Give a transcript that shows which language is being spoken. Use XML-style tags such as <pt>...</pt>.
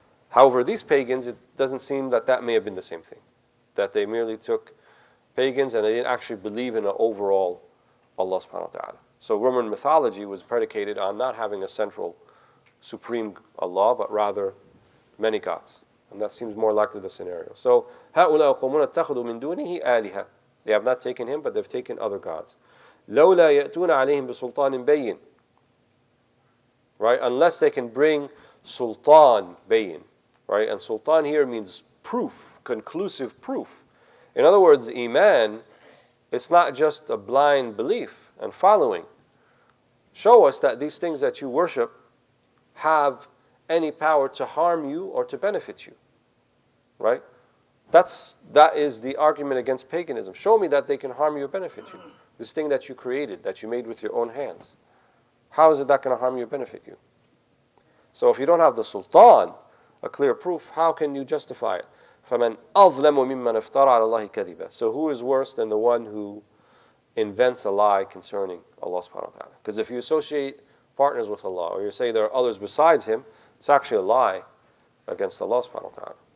<en>However, these pagans, it doesn't seem that may have been the same thing. That they merely took pagans and they didn't actually believe in an overall Allah subhanahu wa ta'ala. So Roman mythology was predicated on not having a central supreme Allah, but rather many gods. And that seems more likely the scenario. So,</en> <ar>هؤلاء قومون اتخذوا من دونه آلهة.</ar> <en>They have not taken Him, but they've taken other gods.</en> <ar>لولا يأتون عليهم بسلطان بين.</ar> <en>Right? Unless they can bring sultan bayin. Right? And sultan here means proof, conclusive proof. In other words, iman, it's not just a blind belief and following. Show us that these things that you worship have any power to harm you or to benefit you. Right? That is the argument against paganism. Show me that they can harm you or benefit you. This thing that you created, that you made with your own hands. How is it that going to harm you or benefit you? So if you don't have the sultan, a clear proof, how can you justify it?</en> <ar>فَمَنْ أَظْلَمُ مِمَّنْ افترى على الله كذبا.</ar> <en>So who is worse than the one who invents a lie concerning Allah subhanahu wa ta'ala? Because if you associate partners with Allah, or you say there are others besides Him, it's actually a lie against Allah subhanahu wa ta'ala.</en>